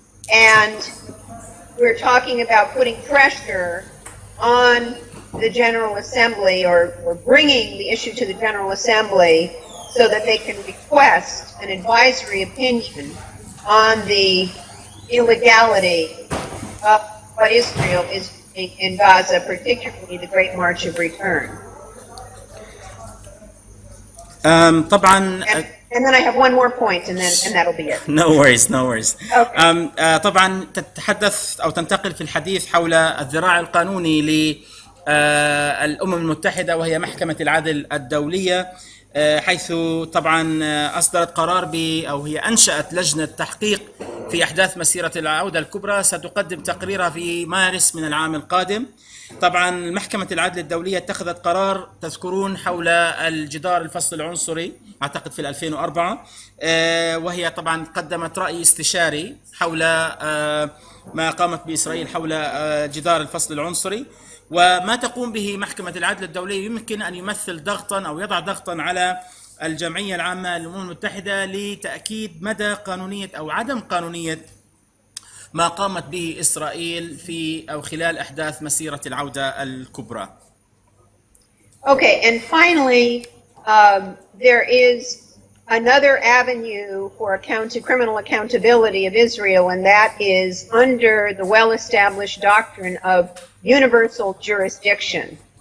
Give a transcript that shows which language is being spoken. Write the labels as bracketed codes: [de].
[en] And we're talking about putting pressure on the General Assembly, or bringing the issue to the General Assembly so that they can request an advisory opinion on the illegality of what Israel is doing in Gaza, particularly the Great March of Return. [ar] طبعا [en] And then I have one more point, and that'll be it. No worries. Okay. [ar] طبعا تتحدث أو تنتقل في الحديث حول الذراع القانوني للأمم المتحدة، وهي محكمة العدل الدولية، حيث طبعا أصدرت قرار أو هي أنشأت لجنة تحقيق في أحداث مسيرة العودة الكبرى، ستقدم تقريرها في مارس من العام القادم. طبعا محكمة العدل الدولية اتخذت قرار تذكرون حول الجدار الفصل العنصري، أعتقد في 2004، وهي طبعا قدمت رأي استشاري حول ما قامت بإسرائيل حول جدار الفصل العنصري، وما تقوم به محكمة العدل الدولية يمكن أن يمثل ضغطا أو يضع ضغطا على الجمعية العامة للأمم المتحدة لتأكيد مدى قانونية أو عدم قانونية ما قامت به إسرائيل في أو خلال أحداث مسيرة العودة الكبرى. [en] Okay, and finally, there is another avenue for criminal accountability of Israel, and that is under the well-established doctrine of universal jurisdiction.